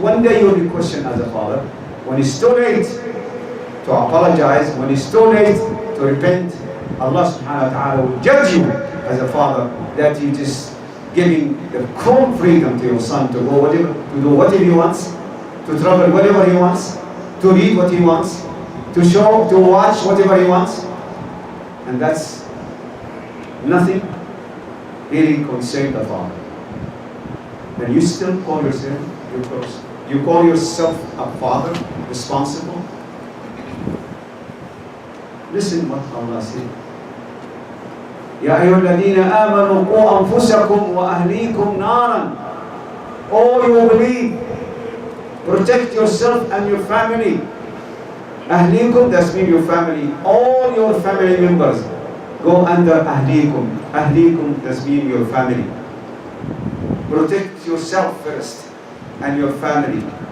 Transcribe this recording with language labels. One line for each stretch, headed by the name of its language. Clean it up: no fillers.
English: One day you'll be questioned as a father. When it's too late to apologize, when it's too late to repent, Allah subhanahu wa ta'ala will judge you as a father that you just giving the full freedom to your son to go whatever, to do whatever he wants, to travel whatever he wants, to read what he wants, to show, to watch whatever he wants. And that's nothing really concerned the father. And you still call yourself you call yourself a father responsible? Listen what Allah said.
Arabic: يا أيها الذين آمنوا قوا أنفسكم وأهليكم نارا.
English: Oh, you believe, protect yourself and your family. أهليكم, that means your family. All your family members go under أهليكم. أهليكم, that means your family. Protect yourself first and your family.